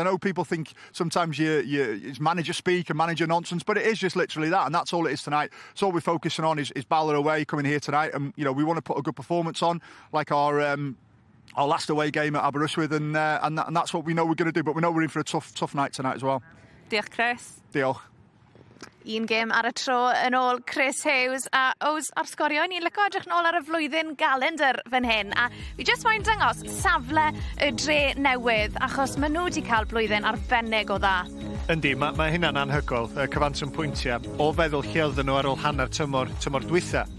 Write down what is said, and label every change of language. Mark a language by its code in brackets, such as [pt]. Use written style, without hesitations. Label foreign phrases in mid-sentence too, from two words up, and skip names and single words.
[en] I know people think sometimes it's manager speak and manager nonsense, but it is just literally that, and that's all it is tonight. So all we're focusing on is Bala away, coming here tonight, and you know, we want to put a good performance on, like our last away game at Aberystwyth, and that's what we know we're going to do. But we know we're in for a tough night tonight as well. [cy] Diolch, Chris. Diolch. Un gêm ar y tro yn ôl Chris Hughes a Ows ar Sgorio. Ni'n licio edrych nôl ar y flwyddyn galendar fan hyn, a fi jyst moyn dangos safle y dre newydd, achos maen nhw wedi cael blwyddyn arbennig o dda. Yndi, mae hynna'n anhygoel, cyfanswm pwyntiau, o feddwl lle oedden nhw ar ôl hanner tymor dwytha.